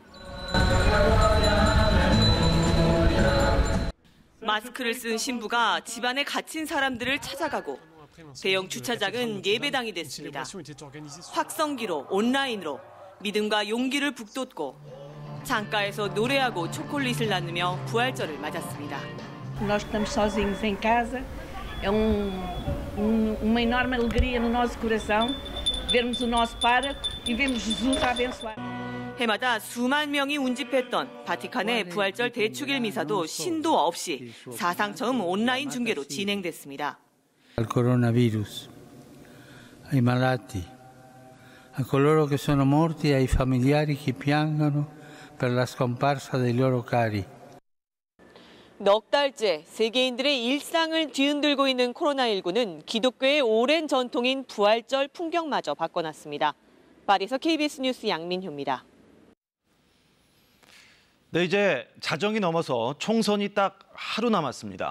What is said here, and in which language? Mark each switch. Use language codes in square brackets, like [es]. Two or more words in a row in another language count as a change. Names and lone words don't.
[ko] 마스크를 쓴 신부가 집안에 갇힌 사람들을 찾아가고 대형 주차장은 예배당이 됐습니다. 확성기로 온라인으로 믿음과 용기를 북돋고 창가에서 노래하고 초콜릿을 나누며 부활절을 맞았습니다. [pt] Nós estamos sozinhos em casa. É uma enorme alegria no nosso coração vermos o nosso pároco e vermos Jesus a abençoar. [ko] 해마다 수만 명이 운집했던 바티칸의 부활절 대축일 미사도 신도 없이 사상 처음 온라인 중계로 진행됐습니다. [it] Al coronavirus, ai malati, a coloro che sono morti e ai familiari che piangono per la scomparsa dei loro cari. [ko] 넉 달째 세계인들의 일상을 뒤흔들고 있는 코로나19는 기독교의 오랜 전통인 부활절 풍경마저 바꿔놨습니다. 파리에서 KBS 뉴스 양민효입니다. 네, 이제 자정이 넘어서 총선이 딱 하루 남았습니다.